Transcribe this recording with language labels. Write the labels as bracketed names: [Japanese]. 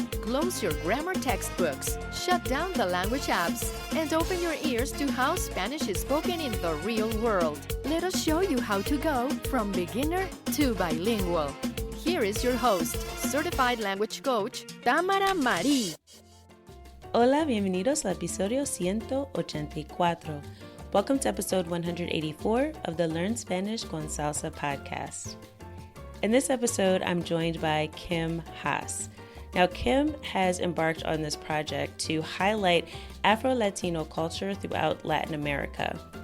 [English] Close your grammar textbooks, shut down the language apps, and open your ears to how Spanish is spoken in the real world. Let us show you how to go from beginner to bilingual. Here is your host, certified language coach, Tamara Marie. [Spanish] Hola, bienvenidos al episodio 184. [English] Welcome to episode 184 of the Learn Spanish con Salsa podcast. In this episode, I'm joined by Kim Haas. Now, Kim has embarked on this project to highlight Afro-Latino culture throughout Latin America.